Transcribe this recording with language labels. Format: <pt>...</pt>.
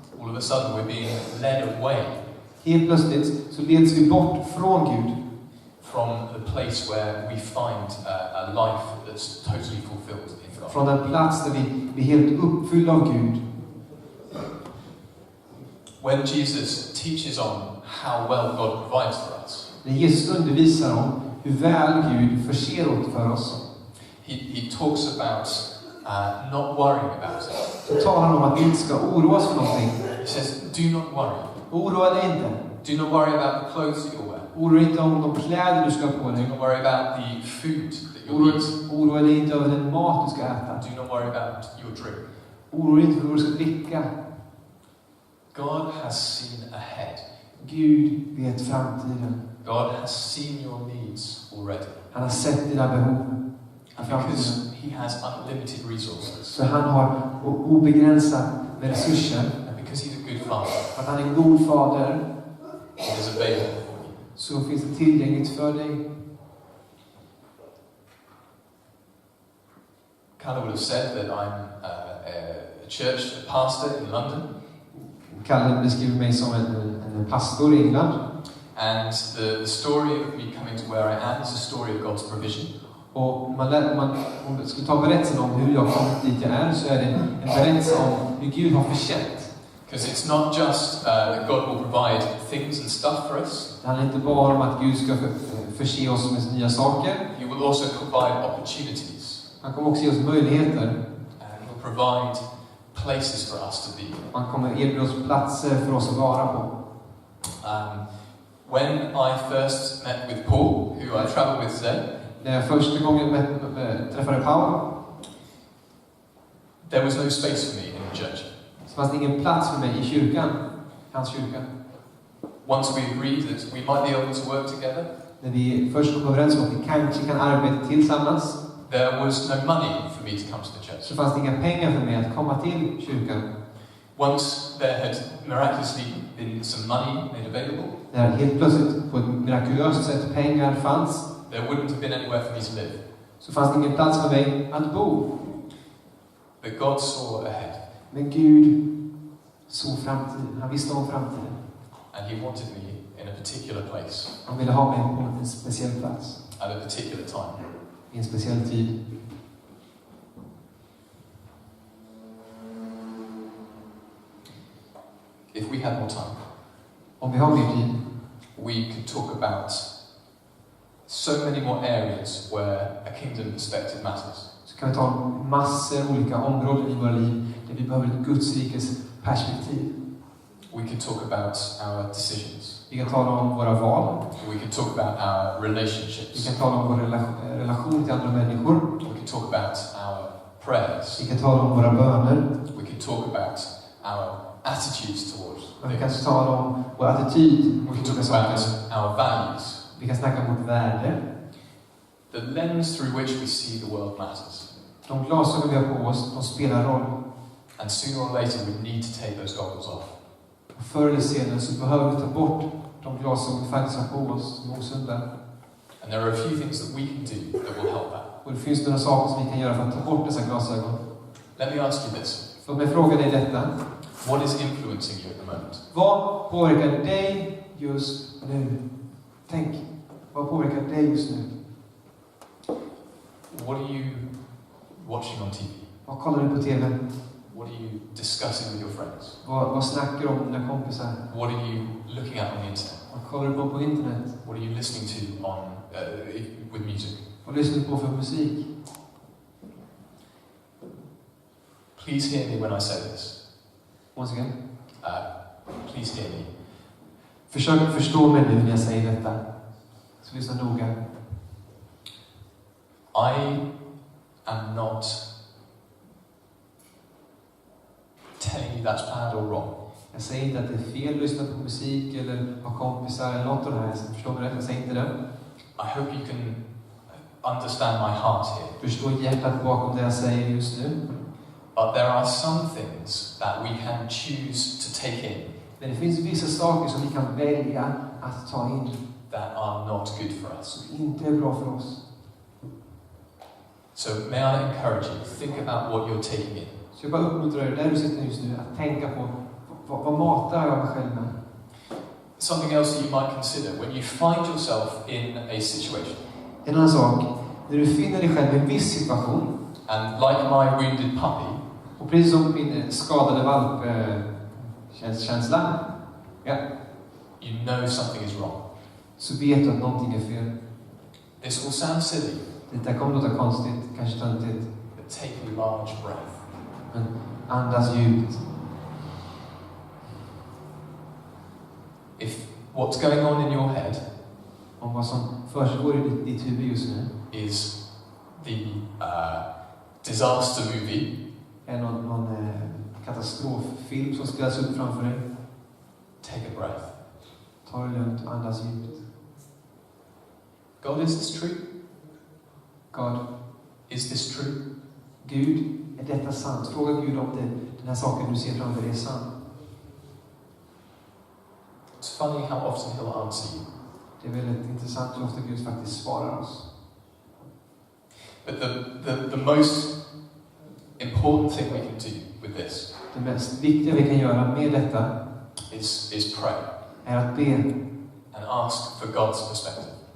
<en>all of a sudden we're being led away</en> <sv>helt plötsligt så leds vi bort från Gud.</sv> <en>From the place where we find a life that's totally fulfilled in God.</en> <sv>Från den plats där vi är helt uppfyllda av Gud.</sv> <en>when Jesus teaches on how well God provides for us,</en> <sv>När Jesus undervisar om hur väl Gud förser åt för oss,</sv> <en>he talks about not worrying about it.</en> <sv>så talar han om att vi inte ska oroa oss för någonting.</sv> <en>He says, do not worry.</en> <sv>Oroa dig inte.</sv> <en>Do not worry about the clothes that you'll wear.</en> <sv>Oroa dig inte om de kläder du ska ha på dig.</sv> <en>Do not worry about the food that you'll eat.</en> <sv>Oroa dig inte över den mat du ska äta.</sv> <en>Do not worry about your drink.</en> <sv>Oroa dig inte för vad du ska dricka.</sv> <en>God has seen ahead.</en> <sv>Gud vet framtiden.</sv> <en>God has seen your needs already.</en> <sv>Han har sett dina behov.</sv> <en>And because he has unlimited resources.</en> <sv>Så han har obegränsat med resurser.</sv> <en>And because he's a good father.</en> <sv>Att han är en god fader.</sv> <en>It is available for you.</en> <sv>Så finns det tillgängligt för dig.</sv> <en>Kalle would have said that I'm a church pastor in London.</en> <sv>Kalle beskriver mig som en pastor i England.</sv> <en>And the story of me coming to where I am is a story of God's provision.</en> <sv>Och om man skulle ta berättelsen om hur jag kommit dit jag är, så är det en berättelse om hur Gud har försett.</sv> <en>Because it's not just that God will provide things and stuff for us.</en> <sv>Det handlar inte bara om att Gud ska förse oss med nya saker.</sv> <en>He will also provide opportunities.</en> <sv>Han kommer också ge oss möjligheter.</sv> <en>And he will provide places for us to be.</en> <sv>Han kommer erbjuda oss platser för oss att vara på.</sv> <en>When I first met with Paul, who I travel with today,</en> <sv>När jag första gången träffade Paul,</sv> <en>there was no space for me in the church.</en> <sv>så fanns det ingen plats för mig i kyrkan, hans kyrka.</sv> <en>Once we agreed that we might be able to work together,</en> <sv>När vi först kom överens om att vi kanske kan arbeta tillsammans,</sv> <en>there was no money for me to come to the church.</en> <sv>så fanns det inga pengar för mig att komma till kyrkan.</sv> <en>Once there had miraculously been some money made available,</en> <sv>När helt plötsligt på ett mirakulöst sätt pengar fanns,</sv> <en>there wouldn't have been anywhere for me to live.</en> <sv>så fanns det ingen plats för mig att bo.</sv> <en>But God saw ahead.</en> <sv>Men Gud såg framtiden. Han visste om framtiden.</sv> <en>And he wanted me in a particular place,</en> <sv>Han ville ha mig på en speciell plats.</sv> <en>at a particular time.</en> <sv>I en speciell tid.</sv> <en>If we had more time,</en> <sv>Om vi har mer tid,</sv> <en>we could talk about so many more areas where a kingdom perspective matters.</en> <sv>så kan vi ta massor olika områden i våra liv där vi behöver ett Guds rikes perspektiv.</sv> <en>We could talk about our decisions.</en> <sv>Vi kan tala om våra val.</sv> <en>We could talk about our</en> <sv>Vi</sv> <en>relationships.</en> <sv>kan tala om vår relation till andra människor.</sv> <en>We could talk about our prayers.</en> <sv>Vi kan tala om våra böner.</sv> <en>We could talk about our attitudes towards</en> <sv>Vi kan</sv> <en>things.</en> <sv>tala om vår attityd</sv> <en>We</en> <sv>mot</sv> <en>could</en> <sv>olika</sv> <en>talk about</en> <sv>saker.</sv> <en>our values.</en> <sv>Vi kan snacka mot värde.</sv> <en>The lens through which we see the world matters.</en> <sv>De glasögon vi har på oss, de spelar roll.</sv> <en>And sooner or later we need to take those goggles off.</en> <sv>Och förr eller senare så behöver vi ta bort de glasögon vi faktiskt har på oss som är osunda.</sv> <en>And there are a few things that we can do that will help that.</en> <sv>Och det finns några saker som vi kan göra för att ta bort dessa glasögon.</sv> <en>Let me ask you this.</en> <sv>Låt mig fråga dig detta.</sv> <en>What is influencing you at the moment?</en> <sv>Vad påverkar dig just nu? Tänk, vad påverkar dig just nu?</sv> <en>What are you watching on TV?</en> <sv>Vad kollar du på TV?</sv> <en>What are you discussing with your friends?</en> <sv>Vad snackar du om med dina kompisar?</sv> <en>What are you looking at on the internet?</en> <sv>Vad kollar du på internet?</sv> <en>What are you listening to on with music?</en> <sv>Vad lyssnar du på för musik?</sv> <en>Please hear me when I say this. Once again. Please hear me.</en> <sv>Försök förstå mig nu när jag säger detta. Så lyssna noga.</sv> <en>I am not telling you that's bad or wrong.</en> <sv>Jag säger inte att det är fel att lyssna på musik eller ha kompisar eller något av det här. Förstår mig rätt? Jag säger inte det.</sv> <en>I hope you can understand my heart here.</en> <sv>Förstå hjärtat bakom det jag säger just nu.</sv> <en>But there are some things that we can choose to take in</en> <sv>Men det finns vissa saker som vi kan välja att ta in</sv> <en>that are not good for us.</en> <sv>som inte är bra för oss.</sv> <en>So may I encourage you, think about what you're taking in.</en> <sv>Så jag bara uppmuntrar dig där du sitter just nu att tänka på vad matar jag mig själv med.</sv> <en>Something else that you might consider when you find yourself in a situation.</en> <sv>En annan sak, när du finner dig själv i en viss situation.</sv> <en>And like my wounded puppy,</en> <sv>Och precis som min skadade valp känsla. Ja.</sv> <en>You know something is wrong.</en> <sv>Så vet du att någonting är fel.</sv> <en>This will sound silly,</en> <sv>Det där kommer låta konstigt, kanske töntigt.</sv> <en>but take a large breath.</en> <sv>Men andas djupt.</sv> <en>If what's going on in your head</en> <sv>Om vad som försiggår i ditt huvud just nu</sv> <en>is the disaster movie,</en> <sv>är någon katastroffilm som spelas upp framför dig,</sv> <en>take a breath.</en> <sv>ta det lugnt och andas djupt.</sv> <en>God, is this true? God, Is this true?</en> <sv>Gud, är detta sant? Fråga Gud om den här saken du ser framför dig är sann.</sv> <en>It's funny how often he'll answer you.</en> <sv>Det är väldigt intressant hur ofta Gud faktiskt svarar oss.</sv> <en>But the most important thing we can do with this</en> <sv>Det mest viktiga vi kan göra med detta</sv> <en>is pray</en> <sv>är att be.</sv> <en>and ask for God's perspective.</en>